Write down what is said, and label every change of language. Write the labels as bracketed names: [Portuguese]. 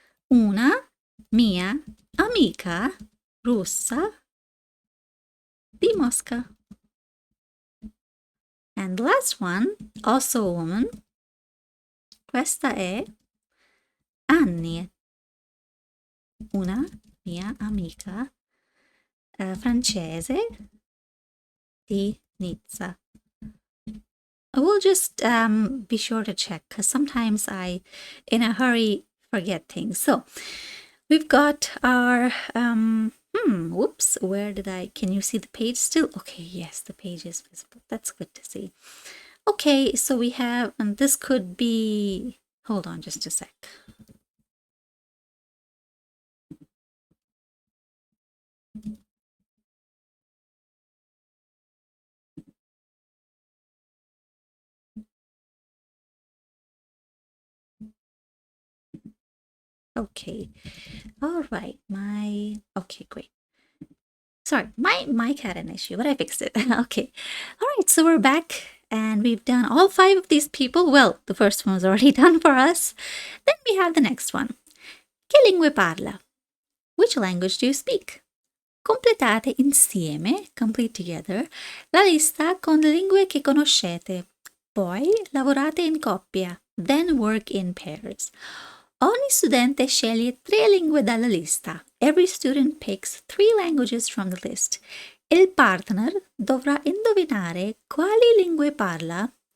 [Italian] Una mia amica russa di Mosca. [English] And the last one, also a woman. [Italian] Questa è Annie. Una mia amica francese di Nizza. [English] I will just be sure to check because sometimes I, in a hurry, forget things. So we've got our, whoops, can you see the page still? Okay, yes, the page is visible. That's good to see. Okay, so we have, and this could be, hold on just a sec. Okay. All right. Okay, great. Sorry, my mic had an issue, but I fixed it. Okay. All right, so we're back and we've done all 5 of these people. Well, the first one was already done for us. Then we have the next one. [Italian] Che lingue parla? [English] Which language do you speak? [Italian] Completate insieme, [English] complete together, [Italian] la lista con le lingue che conoscete. Poi lavorate in coppia, [English] then work in pairs. [Italian] Ogni studente sceglie 3 lingue dalla lista. [English] Every student picks 3 languages from the list. [Italian] Il partner dovrà indovinare quali lingue parla.